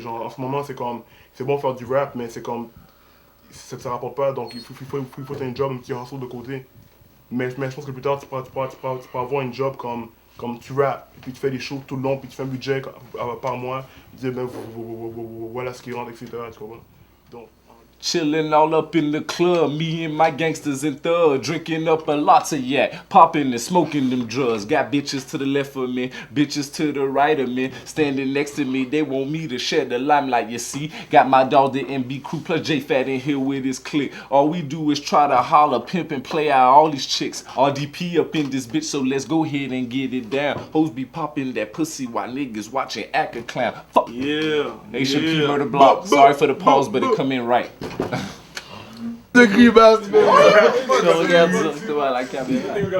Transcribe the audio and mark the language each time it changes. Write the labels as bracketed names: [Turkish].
[French] Genre, en ce moment, c'est comme, c'est bon faire du rap, mais c'est comme, ça rapporte pas, donc il faut un job, un petit hustle de côté. Mais je pense que plus tard, tu pourras avoir un job comme Comme tu rappes, puis tu fais des shows tout le long, puis tu fais un budget par mois, tu dis, ben voilà ce qui rentre, etc. Tu comprends? Donc, [English] Chillin' all up in the club, me and my gangsters and thugs, drinking up a lot of yak, popping and smoking them drugs. Got bitches to the left of me, bitches to the right of me, standing next to me. They want me to share the limelight, you see. Got my dog, the MB crew, plus J Fat in here with his clique. All we do is try to holler, pimp, and play out all these chicks. RDP up in this bitch, so let's go ahead and get it down. Hoes be popping that pussy while niggas watching act a clown. Fuck. yeah. HMP Murder Block. Sorry for the pause, but it come in right. [French] De grimace, man. Je regarde ça, tu vois, la caméra.